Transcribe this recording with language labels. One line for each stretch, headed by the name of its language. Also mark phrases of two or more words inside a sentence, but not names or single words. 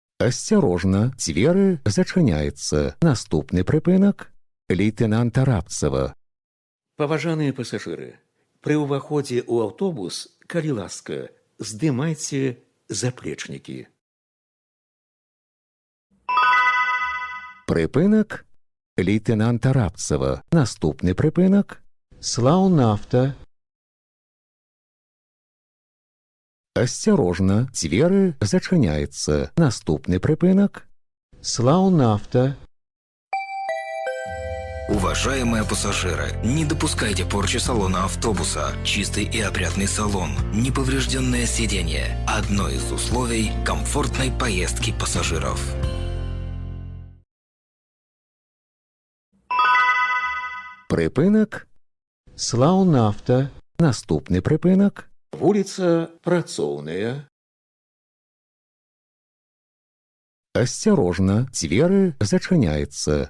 Belarusian: Асцярожна, дзверы зачыняецца. Наступны прыпынак лейтенанта Рабцева. Паважаныя пасажыры, пры ўваходзе ў аўтобус, калі ласка, здымайце заплечнікі. Прыпынак лейтенанта Рабцева. Наступны прыпынак Слаўнафта. Асцярожна, дзверы зачыняецца. Наступны прыпынак Слаўнафта.
Russian: Уважаемые пассажиры, не допускайте порчи салона автобуса. Чистый и опрятный салон, неповрежденное сиденье – одно из условий комфортной поездки пассажиров.
Belarusian: Прыпынак Слаўнафта. Наступны прыпынак Вуліца Працоўная. Асцярожна, дзверы зачыняецца.